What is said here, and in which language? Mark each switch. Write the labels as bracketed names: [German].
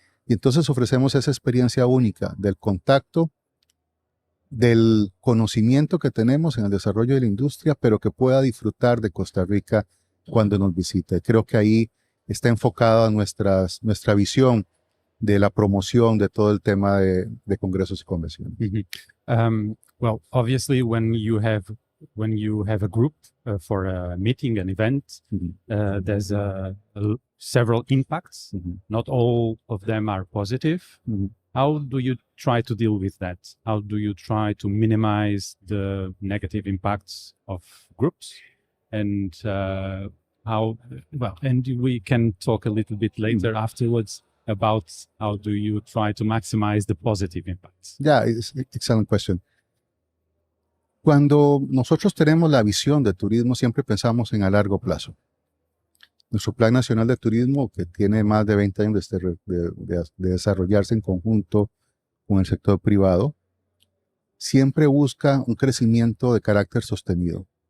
[Spanish] Y entonces ofrecemos esa experiencia única del contacto, del conocimiento que tenemos en el desarrollo de la industria, pero que pueda disfrutar de Costa Rica cuando nos visite. Creo que ahí está enfocada nuestra visión de la promoción de todo el tema de congresos y convenciones. [English] Well, obviously, when you have a group for a meeting, an event, there's several impacts. Not all of them are positive. How do you try to deal with that? How do you try to minimize the negative impacts of groups? And and we can talk a little bit later afterwards about how do you try to maximize the positive impacts? Yeah, it's an excellent question. [Spanish] Cuando nosotros tenemos la visión de turismo, siempre pensamos en a largo plazo. Nuestro Plan Nacional de Turismo, que tiene más de 20 años de desarrollarse en conjunto con el sector privado, siempre busca un crecimiento de carácter sostenido.